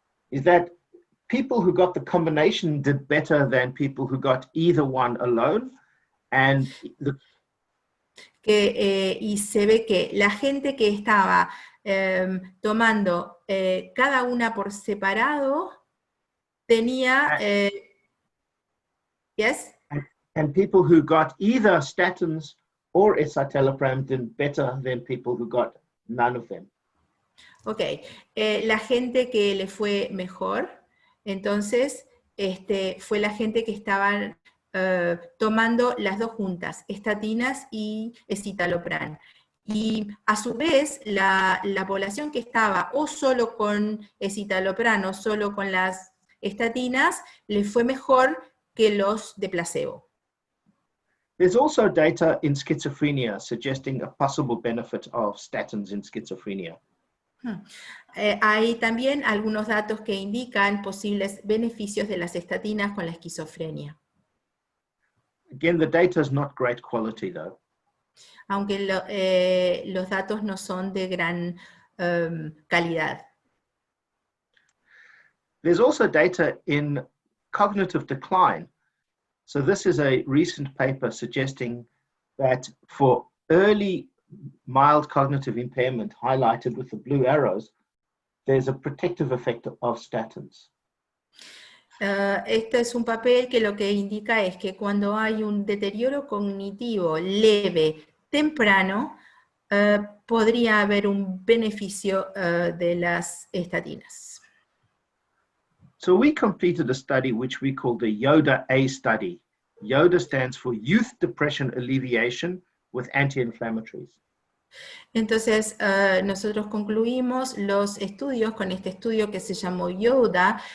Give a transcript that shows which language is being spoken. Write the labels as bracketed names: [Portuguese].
[English] Is that people who got the combination did better than people who got either one alone, and [Spanish] y se ve que la gente que estaba tomando cada una por separado tenía yes, [English] and people who got either statins or escitalopram did better than people who got none of them. [Spanish] Ok, la gente que le fue mejor, entonces, fue la gente que estaban tomando las dos juntas, estatinas y escitalopram. Y a su vez, la población que estaba o solo con escitalopram o solo con las estatinas, le fue mejor que los de placebo. [English] There's also data in schizophrenia suggesting a possible benefit of statins in schizophrenia. [Spanish] Hay también algunos datos que indican posibles beneficios de las estatinas con la esquizofrenia. [English] Again, the data is not great quality though. [Spanish] Aunque los datos no son de gran calidad. [English] There's also data in cognitive decline. So this is a recent paper suggesting that for early mild cognitive impairment highlighted with the blue arrows, there's a protective effect of statins. [Spanish] Este es un papel que lo que indica es que cuando hay un deterioro cognitivo leve, temprano, podría haber un beneficio de las estatinas. [English] So we completed a study which we call the YODA-A study. YODA stands for Youth Depression Alleviation with Anti-Inflammatories. [Spanish] Entonces, nosotros concluimos los estudios con este estudio que se llamó YODA.